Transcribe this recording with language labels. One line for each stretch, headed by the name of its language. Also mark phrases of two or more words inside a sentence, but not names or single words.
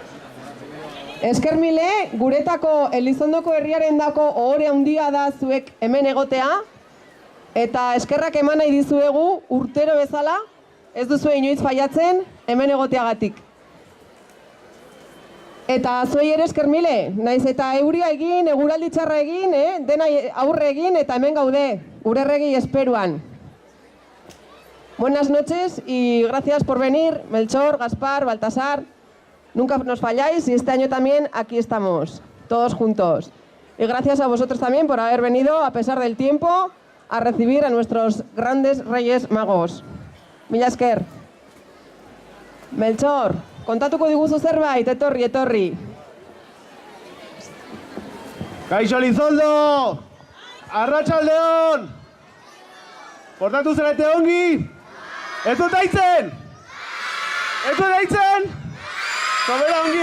Basque: Esker mile, guretako Elizondoko herriaren dako ohore handia da zuek hemen egotea, eta eskerrak eman nahi dizuegu urtero bezala, ez duzue inoiz faiatzen hemen egoteagatik. Eta zuei ere esker mile, naiz eta euria egin, eguraldi txarra egin, dena aurre egin eta hemen gaude, gure regi esperuan.
Spanish: Buenas noches y gracias por venir, Melchor, Gaspar, Baltasar. Nunca nos falláis y este año también aquí estamos, todos juntos. Y gracias a vosotros también por haber venido, a pesar del tiempo, a recibir a nuestros grandes Reyes Magos.
Basque: Mila esker. Melchor, kontatuko diguzu zerbait, etorri. Kaixo Elizoldo! Arratsaldeon! Portatu zarete ongi? Ez dut daitzen? Sobera ongi?